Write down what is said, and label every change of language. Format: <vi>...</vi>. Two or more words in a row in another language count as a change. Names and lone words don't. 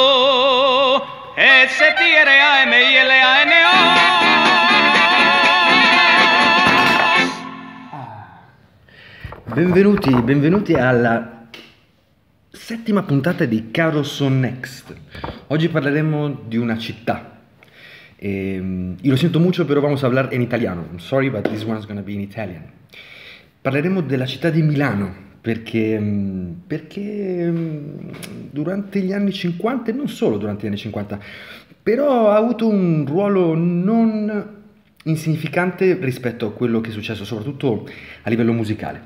<it>Benvenuti, benvenuti alla settima puntata di Caroson Next. Oggi parleremo di una città.</it> <es>Io lo siento mucho, pero vamos a hablar en italiano.</es> <en>I'm sorry, but this one's gonna be in Italian.</en> <it>Parleremo della città di Milano, perché durante gli anni 50, e non solo durante gli anni 50, però ha avuto un ruolo non insignificante rispetto a quello che è successo, soprattutto a livello musicale.</it>